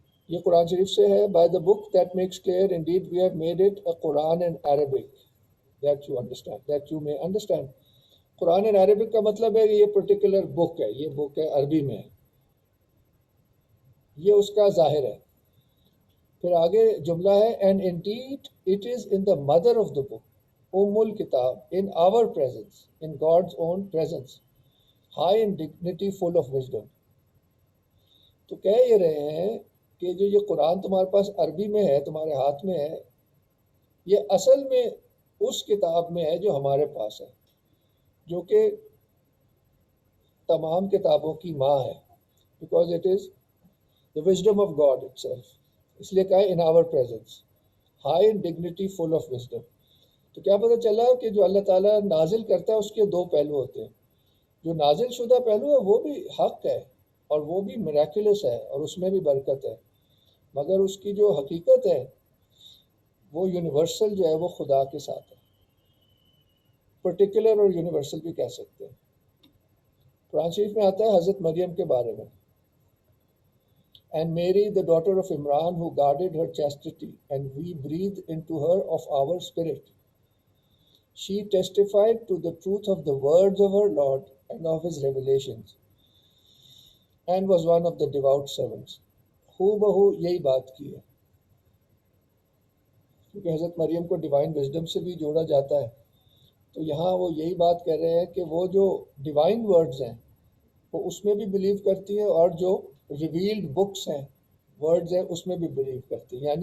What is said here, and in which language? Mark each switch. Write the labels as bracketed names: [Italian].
[Urdu] یہ قرآن شریف سے ہے. [English] By the book that makes clear indeed we have made it a Quran in Arabic that you understand that you may understand. [Urdu] Quran in Arabic کا مطلب ہے کہ یہ particular بک ہے، یہ بک ہے عربی میں ہے. یہ اس کا ظاہر ہے. پھر آگے جملہ ہے [English] and indeed it is in the mother of the book [Arabic] ام الکتاب [English] In our presence in God's own presence high in dignity full of wisdom. [Urdu] تو کہہ یہ رہے ہیں کہ جو یہ قرآن تمہارے پاس عربی میں ہے تمہارے ہاتھ میں ہے یہ اصل میں اس کتاب میں ہے جو ہمارے پاس ہے جو کہ تمام کتابوں کی ماں ہے [English] Because it is the wisdom of God itself. [Urdu] اس لیے کہا ہے [English] in our presence high in dignity full of wisdom. [Urdu] تو کیا پتہ چلا کہ جو اللہ تعالیٰ نازل کرتا ہے اس کے دو پہلو ہوتے ہیں. جو نازل شدہ پہلو ہے وہ بھی حق ہے اور وہ بھی میراکولس ہے اور اس میں بھی برکت ہے، مگر اس کی جو حقیقت ہے وہ یونیورسل جو ہے وہ خدا کے ساتھ ہے. پرٹیکولر اور یونیورسل بھی کہہ سکتے ہیں. قرآن شریف میں آتا ہے حضرت مریم کے بارے میں [English] And Mary, the daughter of Imran, who guarded her chastity, and we breathed into her of our spirit. She testified to the truth of the words of her Lord and of his revelations, and was one of the devout servants. [Urdu] ہو بہو یہی بات کی ہے کیونکہ حضرت مریم کو divine wisdom سے بھی جوڑا جاتا ہے. تو یہاں وہ یہی بات کہہ رہے ہیں کہ وہ جو ڈیوائن ورڈز ہیں وہ اس میں بھی بلیو کرتی ہیں اور جو ریویلڈ بکس ہیں ورڈز ہیں اس میں بھی بلیو کرتی ہیں.